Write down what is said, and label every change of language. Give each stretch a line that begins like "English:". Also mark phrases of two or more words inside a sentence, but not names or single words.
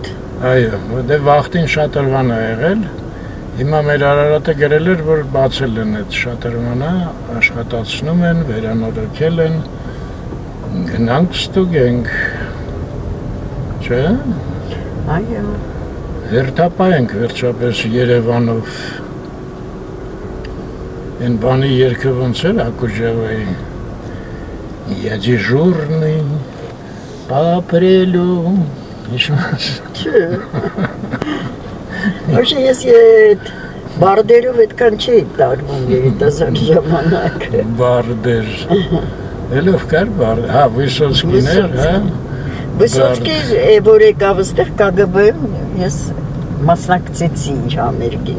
Armenian: Այո, դե վախտին շատրվան է եղել, հիմա մեր Արարատը գրել էր, որ բացել են այդ շատրվանը, աշխատացնում են, վերանորոգել են, գնանք ստուգենք, չէ՞։ Այո։ Հերթապայենք վերջապես Երևանով, են բանի երկը ոնց էր Ակուջավայի,
Russian: Я дежурный по апрелю,
Armenian: Չէ։ Ոչ ես այդ բարդերով այդքան չի տարվում երիտասարդ ժամանակ։ Բարդեր։ Էլով կար բարդ, հա, Վիսոցկին էր, հա։ Վիսոցկի, որ եկավ ստեղ KGB-ում, ես մասնակցեցի իր համերգին։